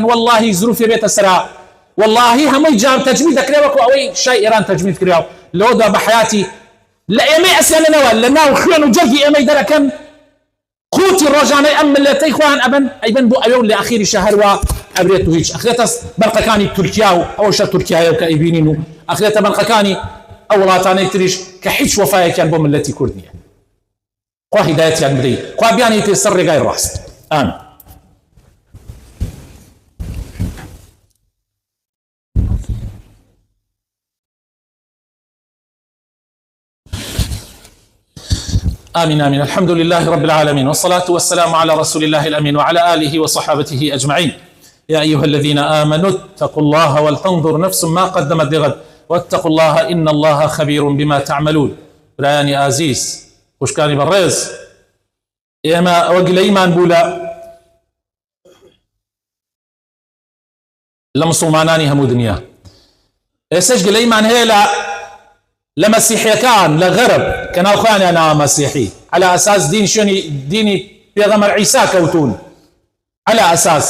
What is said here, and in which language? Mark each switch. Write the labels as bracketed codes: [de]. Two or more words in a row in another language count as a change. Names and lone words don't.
[ckb] واللهی زروفێ بێتە سەرا، واللهی هەمووی جام تەجمید دەکرێ وەکو ئەوەی شای ئێران تەجمید کراوە لەوەدا بە حیاتی لە ئێمەی ئەسێننەوە لە ناو خوێن و جەرگی ئێمەی دەرەکەن قوتی ڕۆژانەی ئەم ملەتەی خۆیان ئەیبن بۆ ئەوێ و لە ئەخیری شەهەروە ئەبرێت و هیچ ئەخرێتە بەرقەکانی تورکیا و ئەوەشە تورکیایە و کە ئەیبینین و ئەخرێتە بەنقەکانی ئەو وڵاتانەی تریش کە هیچ وەفایەکیان بۆ ملەتی کورد نییە. خوا هیدایەتیان بدەیت، خوا بیانێتێ سەر ڕێگای ڕاست. ئامین. [ar] آمين آمين. الحمد لله رب العالمين، والصلاة والسلام على رسول الله الأمين وعلى آله وصحابته أجمعين. يا أيها الذين آمنوا اتقوا الله ولتنظر نفس ما قدمت لغد واتقوا الله إن الله خبير بما تعملون. [ckb] برایانی ئازیز، خوشکانی بەڕێز، ئێمە ئەوە گلەیمان بوو لە مسلمانانی هەموو دنیا. ئێستش گلەیمان هەیە لە مەسیحیەکان لە غەرب کە ناوخۆیانیان ناوە مەسیحی [ar] على ئەساس [ckb] دینی پێغەمبەر عیسا کەوتون [ar] على ئەساس.